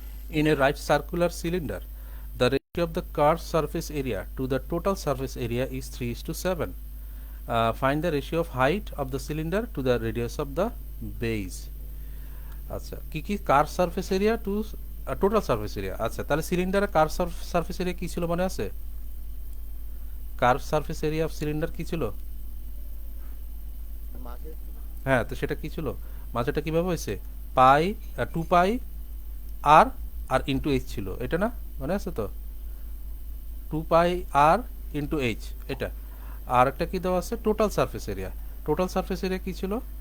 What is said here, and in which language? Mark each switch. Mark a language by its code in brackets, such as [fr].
[en] In a right circular cylinder, the ratio of the curved surface area to the total surface area is 3:7. Find the ratio of height of the cylinder to the radius of the base. [bn] আচ্ছা কি কি [en] curve surface area to total surface area [bn] আচ্ছা তাহলে সিলিন্ডারের curve surface area কি ছিল মনে আছে [en] curve surface area of cylinder [bn] কি ছিল হ্যাঁ তো সেটা কি ছিল মাঝেটা কিভাবে হয়েছে পাই 2 পাই আর আর ইনটু এইচ ছিল এটা না মনে আছে তো 2 পাই আর ইনটু এইচ এটা আর একটা কি দেওয়া আছে টোটাল সারফেস এরিয়া কি ছিল